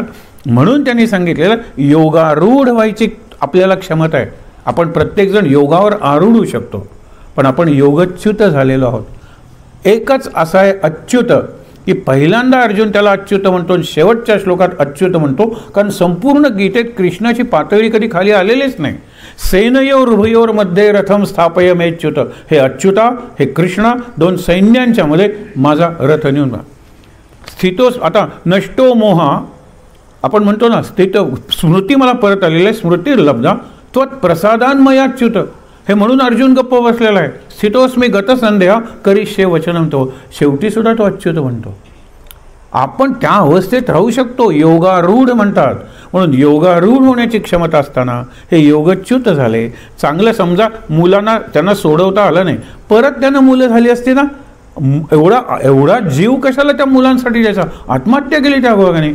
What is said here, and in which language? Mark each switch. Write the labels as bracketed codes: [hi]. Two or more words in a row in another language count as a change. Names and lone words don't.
[mr] म्हणून त्यांनी सांगितलेलं योगारूढ व्हायची आपल्याला क्षमता आहे. आपण प्रत्येकजण योगावर आरूढ होऊ शकतो, पण आपण योगच्युत झालेलो आहोत. एकच असा आहे अच्युत, की पहिल्यांदा अर्जुन त्याला अच्युत म्हणतो, शेवटच्या श्लोकात अच्युत म्हणतो, कारण संपूर्ण गीतेत कृष्णाची पातळी कधी खाली आलेलीच नाही. [sa] सेनयोर उभयोर मध्ये रथम स्थापय मेच्युत, [mr] हे अच्युता, हे कृष्णा, 2 सैन्यांच्या मध्ये माझा रथ नेऊन. स्थितोस, आता [sa] नष्टो मोहा [mr] आपण म्हणतो ना, स्थित स्मृती मला परत आलेली आहे, [sa] स्मृती लब्धा त्वत् प्रसादान्मयाच्युत, [mr] हे म्हणून अर्जुन गप्प बसलेला आहे. [sa] स्थितोस्मी गतसंदेहा करिष्ये वचनम, [mr] तो शेवटी सुद्धा तो अच्युत म्हणतो. आपण त्या अवस्थेत राहू शकतो, योगारूढ म्हणतात. म्हणून योगारूढ होण्याची क्षमता असताना हे योगच्युत झाले. चांगलं समजा मुलांना त्यांना सोडवता आलं नाही, परत त्यांना मुलं झाली असती ना, एवढा जीव कशाला त्या मुलांसाठी द्यायचा, आत्महत्या केली त्या भागाने.